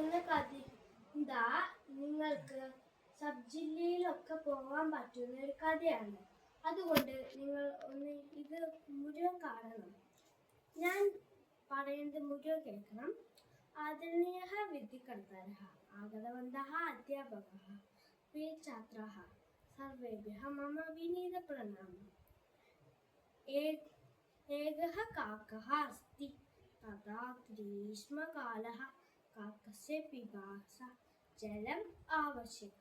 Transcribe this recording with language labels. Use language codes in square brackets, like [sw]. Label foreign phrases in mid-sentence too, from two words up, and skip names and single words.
[ml] കഥ എന്താ നിങ്ങൾക്ക് സബ് ജില്ലയിലൊക്കെ പോകാൻ പറ്റുന്ന ഒരു കഥയാണ്. അതുകൊണ്ട് നിങ്ങൾ ഒന്ന് ഇത് മുഴുവൻ കാണണം. ഞാൻ പറയുന്നത് മുഴുവൻ കേൾക്കണം. [sa] ആദരണീയः विद्याकर्तारः आगतवन्तः अध्यापकः प्रिय छात्राः सर्वेभ्यः मम विनीतप्रणामः। एकः काकः अस्ति। तदा ग्रीष्मकालः। काकस्य पिपासा जलम् आवश्यकम्।